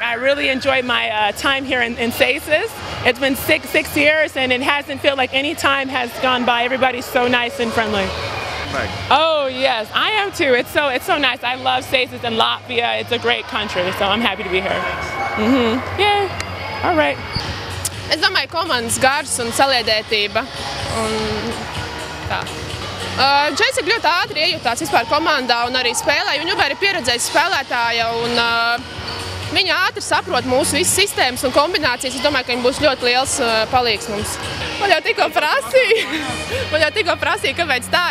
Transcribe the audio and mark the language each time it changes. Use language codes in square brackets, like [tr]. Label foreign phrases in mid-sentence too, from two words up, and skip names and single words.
[en] I really enjoyed my time here in SACES. It's been six years, and it hasn't felt like any time has gone by. Everybody's so nice and friendly. Oh yes, I am too. It's so nice. I love SACES and Latvia. It's a great country, so I'm happy to be here. Yeah, all right. [lv] Es domāju, komandas gars un saliedētība. Džeis ir ļoti ātri iejutās vispār komandā un arī spēlē. Viņa ir pieredzējusi spēlētāja un viņa ātri saprot mūsu visas sistēmas un kombinācijas. Es domāju, ka viņa būs ļoti liels palīgs mums. Man jau tikko prasīja, kāpēc tā.